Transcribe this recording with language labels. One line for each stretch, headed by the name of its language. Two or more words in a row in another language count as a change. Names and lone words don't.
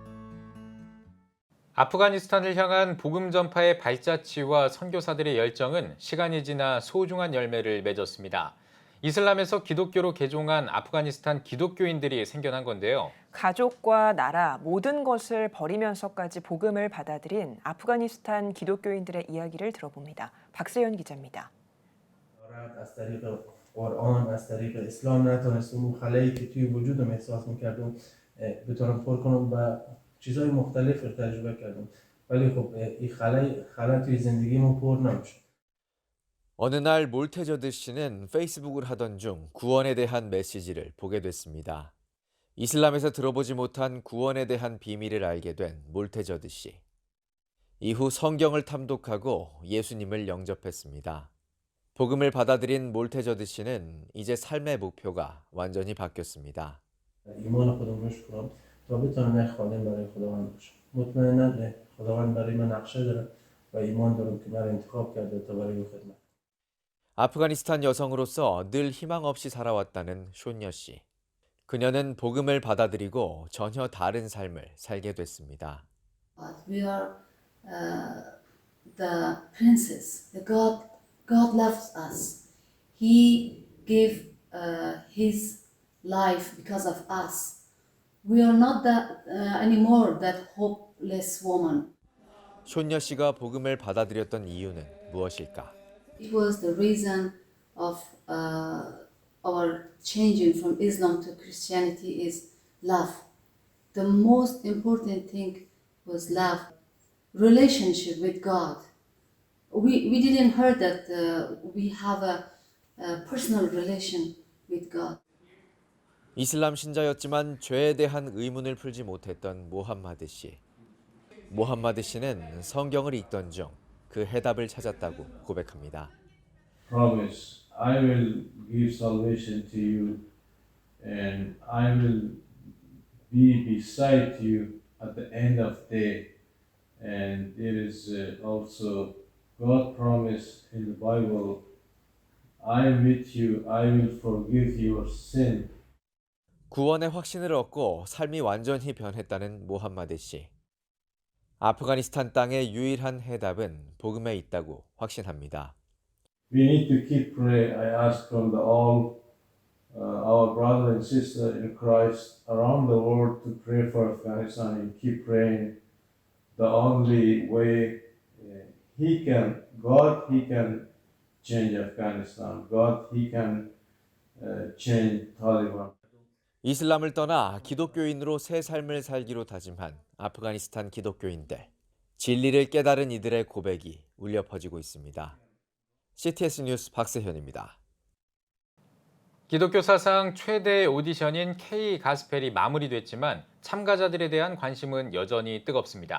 Korean: 아프가니스탄을 향한 복음 전파의 발자취와 선교사들의 열정은 시간이 지나 소중한 열매를 맺었습니다. 이슬람에서 기독교로 개종한 아프가니스탄 기독교인들이 생겨난 건데요. 가족과 나라 모든 것을 버리면서까지 복음을 받아들인 아프가니스탄 기독교인들의 이야기를 들어봅니다. 박세연 기자입니다.
Persian: از طریق قرآن از طریق اسلام نتونستم اون خلایی که توی وجودم احساس میکردم بتونم پر کنم و چیزهای مختلف رو تجربه کردم ولی خب این خلا توی زندگیمون پر نمیشه.
Korean: 어느 날 몰테저드 씨는 페이스북을 하던 중 구원에 대한 메시지를 보게 됐습니다. 이슬람에서 들어보지 못한 구원에 대한 비밀을 알게 된 몰테저드 씨. 이후 성경을 탐독하고 예수님을 영접했습니다. 복음을 받아들인 몰테저드 씨는 이제 삶의 목표가 완전히 바뀌었습니다.
Persian: ایمان خودم روش کنم تا بتونم خادم برای خداوند باشم. مطمئنا خداوند برای من نقشه داره و ایمان دارم که مرا انتخاب کرده تا برای او خدمت.
Korean: 아프가니스탄 여성으로서 늘 희망 없이 살아왔다는 쇼녀 씨. 그녀는 복음을 받아들이고 전혀 다른 삶을 살게 됐습니다.
English: We are the princess. The God loves us. He gave His life because of us. We are not anymore that hopeless woman.
Korean: 쇼녀 씨가 복음을 받아들였던 이유는 무엇일까?
English: It was the reason of our changing from Islam to Christianity is love. The most important thing was love, relationship with God. We didn't hear that we have a personal relation with God.
Korean: 이슬람 신자였지만 죄에 대한 의문을 풀지 못했던 모함마드 씨. 모함마드 씨는 성경을 읽던 중 그 해답을 찾았다고 고백합니다.
English: Promise, I will give salvation to you and I will be beside you at the end of day. And there is also God promise in the Bible, I am with you, I will forgive your sin.
Korean: 구원의 확신을 얻고 삶이 완전히 변했다는 모함마드 씨. 아프가니스탄 땅의 유일한 해답은 복음에 있다고 확신합니다.
English: We need to keep praying. I ask from all our brother and sister in Christ around the world to pray for Afghanistan and keep praying. The only way God can change Afghanistan. God, He can change Taliban.
Korean: 이슬람을 떠나 기독교인으로 새 삶을 살기로 다짐한 아프가니스탄 기독교인들. 진리를 깨달은 이들의 고백이 울려 퍼지고 있습니다. CTS 뉴스 박세현입니다. 기독교 사상 최대의 오디션인 K-가스펠이 마무리됐지만 참가자들에 대한 관심은 여전히 뜨겁습니다.